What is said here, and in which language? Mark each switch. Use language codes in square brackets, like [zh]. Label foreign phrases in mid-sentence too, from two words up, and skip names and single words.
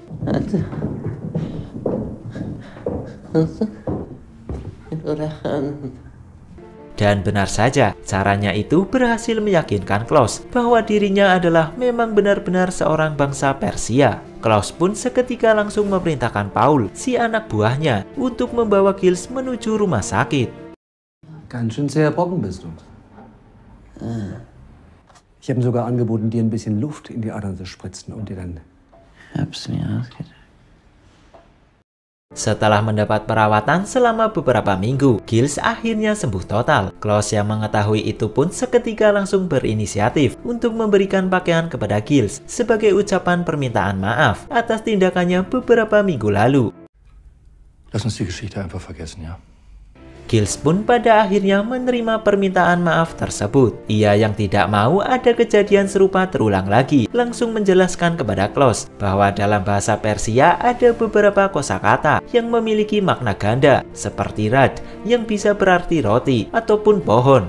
[id] Dan benar saja, caranya itu berhasil meyakinkan Klaus bahwa dirinya adalah memang benar-benar seorang bangsa Persia. Klaus pun seketika langsung memerintahkan Paul, si anak buahnya, untuk membawa Giles menuju rumah sakit. [de] Ganz schön sehr erschrocken bist du. Ich habe ihm sogar angeboten, dir ein bisschen Luft in die Adern zu spritzen und dir dann... Hab's mir ausgedacht. [id] Setelah mendapat perawatan selama beberapa minggu, Giles akhirnya sembuh total. Klaus yang mengetahui itu pun seketika langsung berinisiatif untuk memberikan pakaian kepada Giles sebagai ucapan permintaan maaf atas tindakannya beberapa minggu lalu. [de] Lass uns die Geschichte einfach vergessen, ya? [id] Giles pun pada akhirnya menerima permintaan maaf tersebut. Ia yang tidak mau ada kejadian serupa terulang lagi, langsung menjelaskan kepada Klaus bahwa dalam bahasa Persia ada beberapa kosakata yang memiliki makna ganda, seperti rad yang bisa berarti roti ataupun pohon.